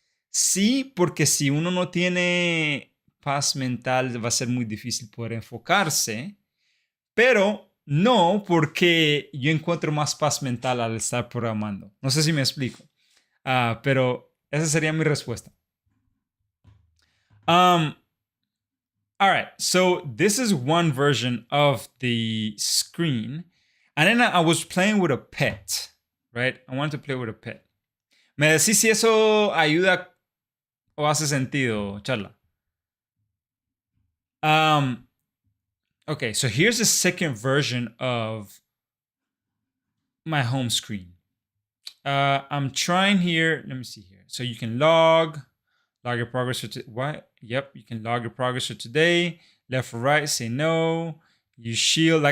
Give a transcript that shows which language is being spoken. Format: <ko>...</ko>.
<es>Sí, porque si uno no tiene paz mental va a ser muy difícil poder enfocarse, pero no porque yo encuentro más paz mental al estar programando. No sé si me explico, pero esa sería mi respuesta.</es> <en>Um, all right, so this is one version of the screen. And then I was playing with a pet, right? I wanted to play with a pet.</en> <es>¿Me decís si eso ayuda o hace sentido, Charla?</es> <en>Okay, so here's the second version of my home screen. I'm trying here. Let me see here. So you can log your progress for what? Yep, you can log your progress for today. Left or right, say no. You shield.</en>